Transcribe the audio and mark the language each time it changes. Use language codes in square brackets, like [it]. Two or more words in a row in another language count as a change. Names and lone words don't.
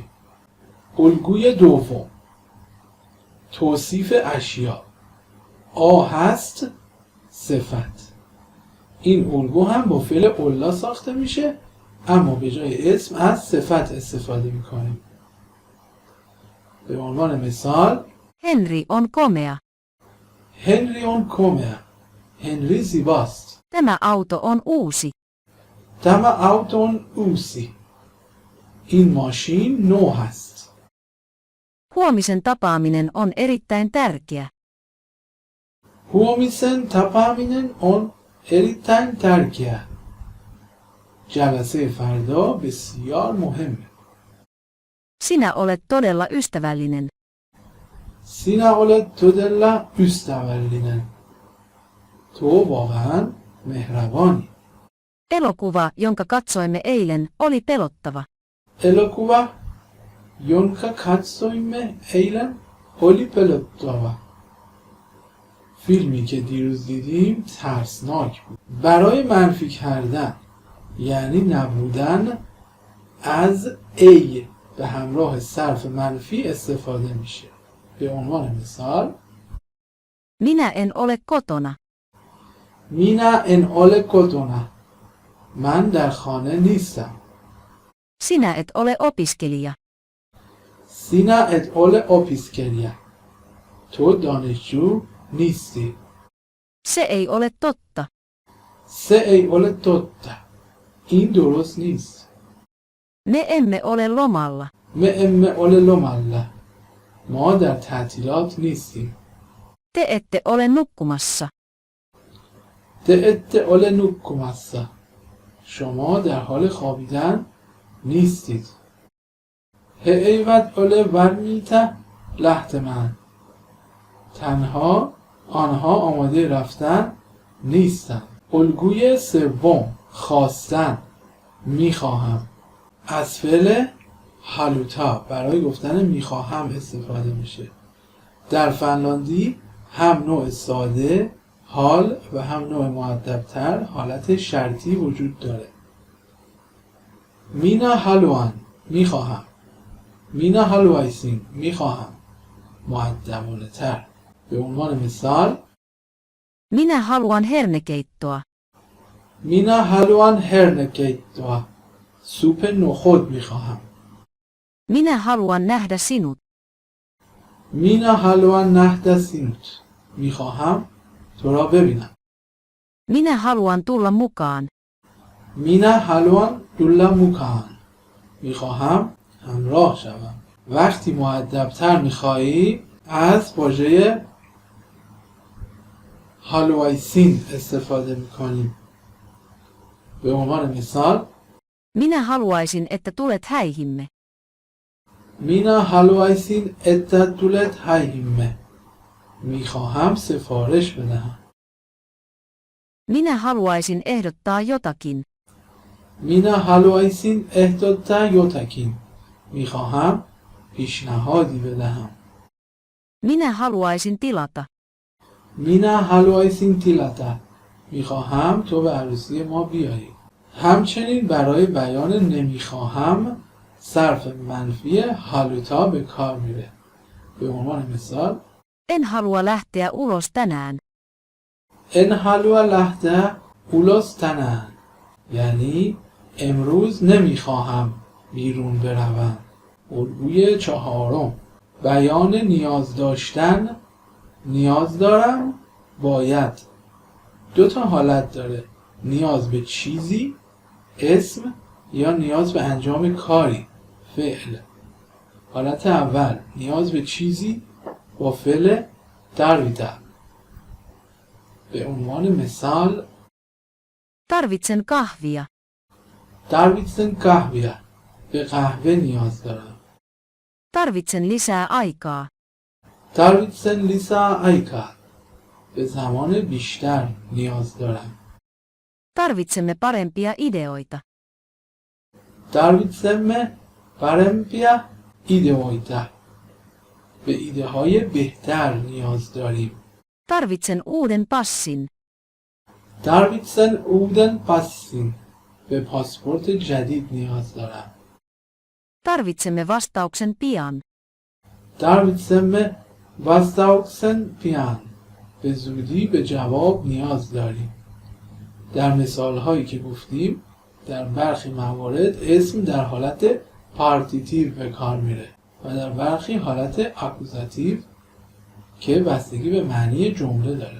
[fa] الگوی دوم، توصیف اشیا. آ هست صفت. این الگو هم با فعل اولا ساخته میشه اما به جای اسم از صفت استفاده میکنیم. به عنوان مثال [fi] Henri on komea. Henri on komea. [fa] هنری زیباست. [fi] Tämä auto on uusi. Tämä auton uusi. [fa] این ماشین نو هست. [fi] Huomisen tapaaminen on erittäin tärkeä. Huomisen tapaaminen on erittäin tärkeä. [fa] جلسه فردا بسیار مهمه. [fi] Sinä olet todella ystävällinen. Sinä olet todella ystävällinen. [fa] تو واقعا مهربانی. [fi] Elokuva, jonka katsoimme eilen, oli pelottava. Elokuva, jonka katsoimme eilen, oli pelottava. [fa] فیلمی که دیروز دیدیم ترسناک بود. برای منفی کردن یعنی نبودن از ای به همراه صرف منفی استفاده میشه. به عنوان مثال [fi] Minä en ole kotona. Minä en ole kotona. [fa] من در خانه نیستم. [fi] Sinä et ole opiskelija. Sinä et ole opiskelija. [fa] تو دانشجو نیستی. [fi] Se ei ole totta. Se ei ole totta. [fa] این درست نیست. [fi] Me emme ole lomalla. Me emme ole lomalla. [fa] ما در تعطیلات نیستیم. [fi] Te ette ole nukkumassa. Te ette ole nukkumassa. [fa] شما در حال خوابیدن نیستید. [fi] He eivät ole varmiita lähtemään. [fa] تنها آنها آماده رفتن نیستن. الگوی سوم، خواستن، میخواهم. از فعل هالوتا برای گفتن میخواهم استفاده میشه. در فنلاندی هم نوع ساده حال و هم نوع مؤدب‌تر حالت شرطی وجود داره. [fi] Minä haluan میخواهم. Minä haluaisin میخواهم. [fa] مؤدبانه تر. به عنوان مثال [fi] Minä haluan hernekeittoa. Minä haluan hernekeittoa. [fa] سوپ نخود میخواهم. [fi] Minä haluan nähdä sinut. Minä haluan nähdä sinut. [fa] میخواهم تو را ببینم. [fi] Minä haluan tulla mukaan. Minä haluan tulla mukaan. [fa] میخواهم همراه شوم. وقتی مؤدب‌تر میخوایی از واژه هالوایسین استفاده میکنیم. به عنوان مثال [fi] Minä haluaisin, että tulet häihimme. Minä haluaisin että tulet häihimme. [fa] میخواهم سفارش بدهم. [fi] Minä haluaisin ehdottaa jotakin. Minä haluaisin ehdottaa jotakin. [fa] میخواهم پیشنهادی بدهم. [fi] Minä haluaisin tilata. Minä haluaisin tilata. [fa] میخواهم تو به عروسی ما بیایی. همچنین برای بیان نمیخواهم صرف منفی هالوتا به کار میره. به عنوان مثال [fi] En halua lähteä ulos tänään. En halua lähteä ulos tänään. [fa] یعنی امروز نمیخواهم بیرون بروم. الگوی چهارم، بیان نیاز داشتن، نیاز دارم، باید. دو تا حالت داره، نیاز به چیزی، اسم، یا نیاز به انجام کاری، فعل. حالت اول، نیاز به چیزی با فعل tarvita. به عنوان مثال [fi] Tarvitsen kahvia. tarvitsen kahvia. [fa] به قهوه نیاز دارم. [fi] Tarvitsen lisää aikaa. tarvitsen lisää aikaa. [fa] به زمان بیشتر نیاز دارم. [fi] Tarvitsemme parempia ideoita. tarvitsemme parempia ideoita. [fa] به ایده های بهتر نیاز داریم. [fi] Tarvitsen uuden passin. tarvitsen uuden passin. [fa] به پاسپورت جدید نیاز دارم. [fi] Tarvitsemme vastauksen pian. tarvitsemme vastauksen pian. [fa] به زودی به جواب نیاز داریم. در مثال هایی که گفتیم در برخی موارد اسم در حالت پارتیتیو به کار میره و در برخی حالت اکوزاتیو که بستگی به معنی جمله داره.